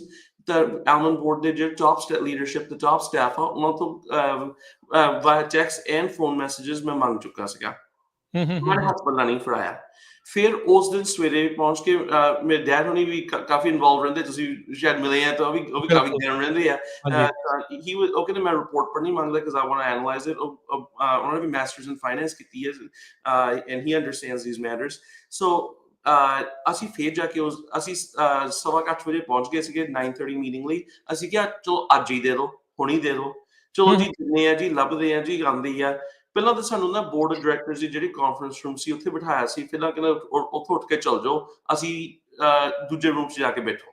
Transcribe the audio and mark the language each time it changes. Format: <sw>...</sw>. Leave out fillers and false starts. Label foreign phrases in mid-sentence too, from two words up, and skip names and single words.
<pa>ਤਾਂ ਐਲਮਨ ਬੋਰਡ ਦੇ ਜਿਹੜੇ</pa> <en>top leadership,</en> <pa>ਤੇ</pa> <en>top staff</en> <pa>ਆ, ਉਹਨਾਂ ਤੋਂ</pa> <en>via text and phone messages</en> <pa>ਮੈਂ ਮੰਗ ਚੁੱਕਾ ਸੀਗਾ। ਉਹਨਾਂ ਨੇ ਹੱਥ ਪੱਲਾ ਨਹੀਂ ਫੜਾਇਆ। ਫਿਰ ਉਸ ਦਿਨ ਸਵੇਰੇ ਪਹੁੰਚ ਕੇ ਮੇਰੇ ਡੈਡ ਹੋਣੀ ਵੀ ਕਾਫੀ ਇਨਵੋਲਵ ਰਹਿੰਦੇ, ਤੁਸੀਂ ਸ਼ਾਇਦ ਮਿਲੇ ਆ ਤਾਂ ਉਹ ਵੀ ਕਾਫੀ ਗਰਮ ਰਹਿੰਦੇ ਆ। ਉਹ ਕਹਿੰਦੇ ਮੈਂ ਰਿਪੋਰਟ ਪੜ੍ਹਨੀ ਮੰਗਦਾ</pa> <en>because I want to analyze it।</en> <pa>ਉਹਨਾਂ ਨੇ ਵੀ</pa> <en>masters in finance</en> <pa>ਕੀਤੀ ਹੈ</pa> <en>and he understands these matters।</en> <pa>so ਅਸੀਂ ਫੇਰ ਜਾ ਕੇ ਅਸੀਂ 8:15 ਵਜੇ ਪਹੁੰਚ ਗਏ ਸੀਗੇ 9:30 ਮੀਟਿੰਗ ਲਈ। ਅਸੀਂ ਕਿਹਾ ਚਲੋ ਅੱਜ ਹੀ ਦੇ ਦਿਓ, ਹੁਣੀ ਦੇ ਦਿਓ, ਚਲੋ ਜੀ ਦਿੰਦੇ ਆ ਜੀ, ਲੱਭਦੇ ਆ ਜੀ, ਆਉਂਦੀ ਆ। ਪਹਿਲਾਂ ਤਾਂ ਸਾਨੂੰ ਨਾ</pa> <en>board of directors</en> <pa>ਦੀ ਜਿਹੜੀ</pa> <en>conference room</en> <pa>ਸੀ ਉੱਥੇ ਬਿਠਾਇਆ ਸੀ। ਪਹਿਲਾਂ ਕਹਿੰਦਾ ਉੱਥੋਂ ਉੱਠ ਕੇ ਚੱਲ ਜਾਓ, ਅਸੀਂ ਦੂਜੇ ਰੂਮ 'ਚ ਜਾ ਕੇ ਬੈਠੋ।</pa>